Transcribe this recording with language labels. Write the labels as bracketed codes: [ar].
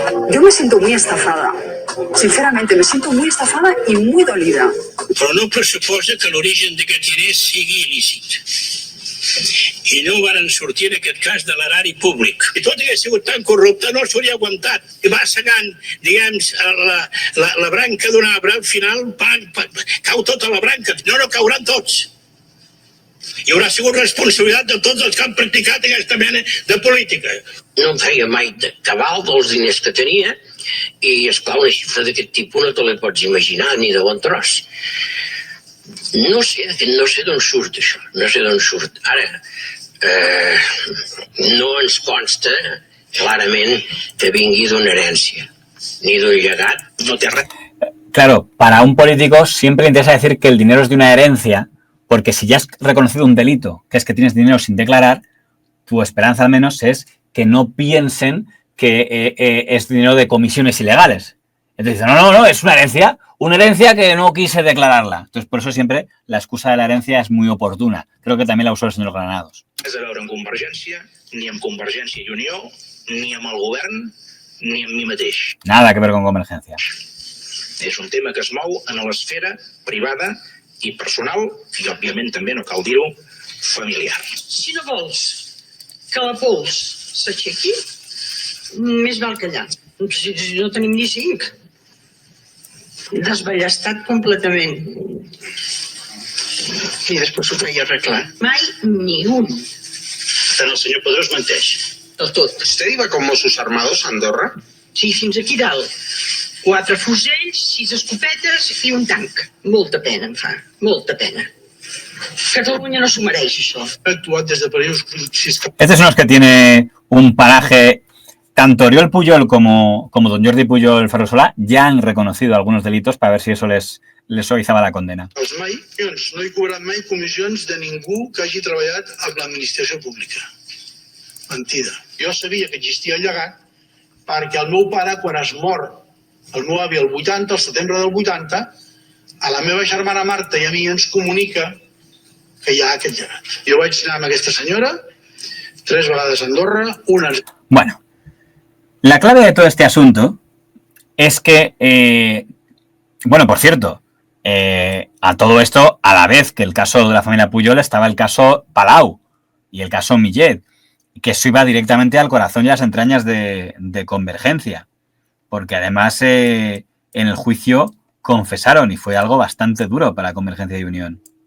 [es] Yo me siento muy estafada. Sinceramente, me siento muy estafada y muy dolida. [ca] Però no pressuposa que l'origen d'aquest diners sigui il·lícit. I no varen sortir en aquest cas de l'erari públic. Si tot hagués sigut tan corrupte, no s'hauria aguantat. I va segant, diguem, la branca d'un arbre, al final cau tota la branca. No cauran tots. Hi haurà sigut responsabilitat de tots els que han practicat aquesta mena de política. No em feia mai de cabal dels diners que tenia i, esclar, una xifra d'aquest tipus no te la pots imaginar ni de bon tros. No sé d'on surt això, no sé d'on surt. Ara, no ens consta clarament que vingui d'una herència, ni d'un llegat, no té res. [es] Claro, para un político siempre le interesa decir que el dinero es de una herencia, porque si ya has reconocido un delito, que es que tienes dinero sin declarar, tu esperanza al menos es que no piensen que es dinero de comisiones ilegales. Entonces dicen, no, es una herencia que no quise declararla. Entonces, por eso siempre la excusa de la herencia es muy oportuna. Creo que también la usó el señor Granados. [ca] Res a veure amb Convergència, ni amb Convergència i Unió, ni amb el govern, ni amb mi mateix. [es] Nada que ver con Convergencia. [ca] És un tema que es mou en l'esfera privada i personal, i òbviament també, no cal dir-ho, familiar. Si no vols que la pols s'aixequi, més val callar. No tenim ni 5. desballestat completament. I després ho feia arreglar. Mai ni un. Tant el senyor Pedrós menteix. Del tot. [es] ¿Usted iba con Mossos Armados a Andorra? [ca] Sí, fins aquí dalt. 4 fusells, 6 escopetes i un tanc. Molta pena em fa, molta pena. Catalunya no s'ho mereix, això. Ha actuat des de països fiscals. [es] Este es uno que tiene un paraje. Tanto Oriol Pujol como don Jordi Pujol Ferrusola ya han reconocido algunos delitos para ver si eso les suavizaba la condena. [ca] Mai, no he cobrat mai comissions de ningú que hagi treballat amb l'administració pública. Mentida. Jo sabia que existia el llegat perquè el meu pare, quan es mor, el meu avi, el 80, el setembre del 80, a la meva germana Marta i a mi ens comunica que hi ha aquest llegat. Jo vaig anar amb aquesta senyora 3 vegades a Andorra, una... [es] Bueno, la clave de todo este asunto es que, bueno, por cierto, a todo esto, a la vez que el caso de la familia Pujol, estaba el caso Palau y el caso Millet, que eso iba directamente al corazón y a las entrañas de Convergencia, porque además en el juicio confesaron y fue algo bastante duro para Convergencia y Unión.